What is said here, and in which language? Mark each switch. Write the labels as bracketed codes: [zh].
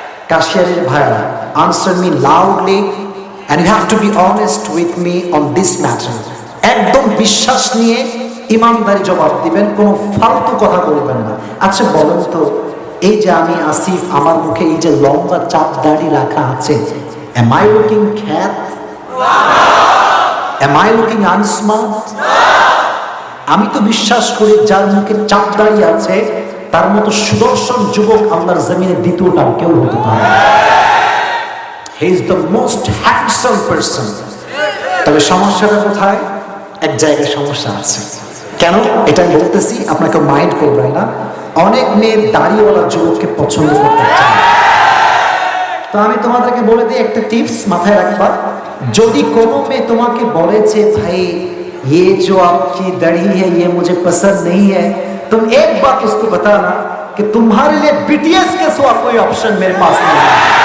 [bn] কাশিয়ারের ভাইরা, [en] Answer me loudly and you have to be honest with me on this matter. [bn] একদম বিশ্বাস নিয়ে ইমানদারি জবাব দিবেন, কোনো ফালতু কথা বলবেন না। আচ্ছা বলেন তো, এই যে আমি আসিফ, আমার মুখে এই যে লম্বা চাপ দাড়ি রাখা আছে, [en] am I looking cat? Am I looking unsmart? [bn] আমি তো বিশ্বাস করি যার মুখে চাপ দাড়ি আছে তার মতো সুদর্শন যুবক আল্লাহর জমিনে দ্বিতীয়টা কেউ হতে পারে না। [en] He is the most handsome person. [bn] তবে সমস্যাটা কোথায়? এক জায়গায় সমস্যা আছে। কেন এটা আমি বলতেছি, আপনাকে মাইন্ড করবেন না। অনেক মেয়ে দাড়িওয়ালা যুবককে পছন্দ করতে চায়। তো আমি তোমাদেরকে বলে দিই একটা টিপস, মাথায় রাখবা। যদি কোনো মেয়ে তোমাকে বলে যে ভাই [hi] ये जो आपकी दाढ़ी है ये मुझे पसंद नहीं है, तुम एक बात उसको बताना कि तुम्हारे लिए बीटीएस के सिवा कोई ऑप्शन मेरे पास नहीं है।